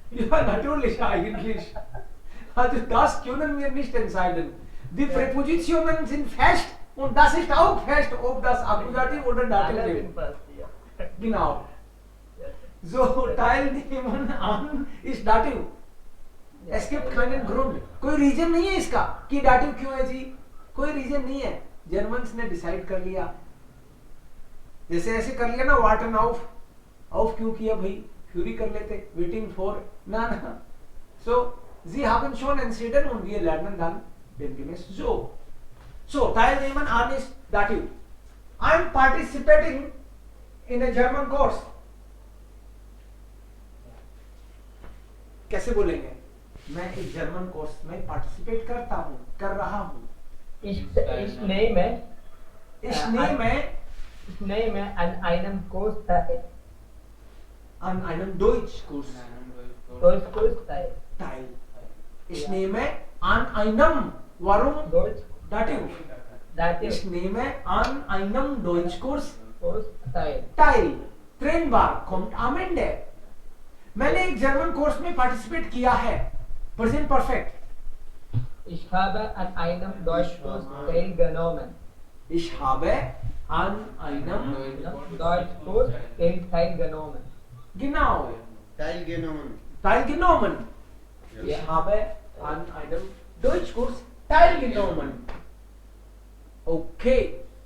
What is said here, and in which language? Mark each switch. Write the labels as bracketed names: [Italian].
[German] Ja, natürlich, eigentlich. Also das können wir nicht entscheiden. Die Präpositionen sind fest und das ist auch fest, ob das Akkusativ oder Dativ Alle ist. sind fast, ja. Genau. Ja. So, teilnehmen an ist Dativ. Es gibt keinen Grund. [Hindi] कोई reason नहीं है इसका कि dative क्यों है जी, कोई reason नहीं है. जर्मन्स ने डिसाइड कर लिया, जैसे ऐसे कर लिया ना वाटन ऑफ क्यों किया भाई, फ्यूरी कर लेते, वेटिंग फॉर ना. [German] सो sie haben schon entschieden und wir lernen dann demgemäß so. So, teilnehmen an ist Dativ. [English] I am participating in a German course. [Hindi] कैसे बोलेंगे? मैं एक जर्मन कोर्स में पार्टिसिपेट करता हूँ, कर रहा हूँ. [German] Ich nehme Ich nehme Ich nehme an einem Kurs teil. an einem Deutschkurs Deutschkurs teil. teil. Ich nehme an einem, warum Deutsch Dativ? [English] that [German] Ich nehme an einem Deutschkurs Kurs teil. teil. Trennbar kommt am Ende. [Hindi] मैंने एक German course में participate किया है. Present perfect. [German] Ich habe an einem Deutschkurs teilgenommen. Ich habe an einem Deutschkurs teilgenommen. genau Teilgenommen. teilgenommen. Ich Ja. habe an einem Deutschkurs teilgenommen. Okay.